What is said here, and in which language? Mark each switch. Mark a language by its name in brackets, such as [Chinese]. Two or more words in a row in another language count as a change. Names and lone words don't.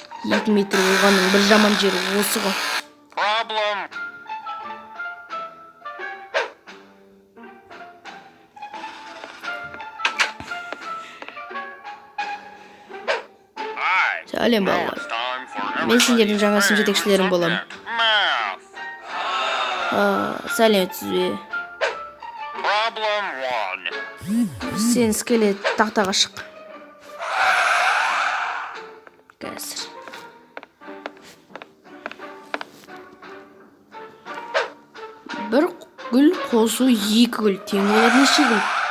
[Kazakh] 2 метр болғанның бір жаман жері осы ғой. [English] Problem. Hi. [Kazakh] Сәлем [English] Now [Kazakh] балалар. [English] it's time for [Kazakh] Мен сендердің [English] everybody's [Kazakh] жаңа сынып [English] favorite [Kazakh] жетекшілерің боламын. [English] subject, Math. [Kazakh] Сәлеметсіз бе? [English] Problem 1. [Kazakh] Сен скелет тақтаға шық. Қазір. Бір гүл қосу 2 гүл тең болады неше гүл?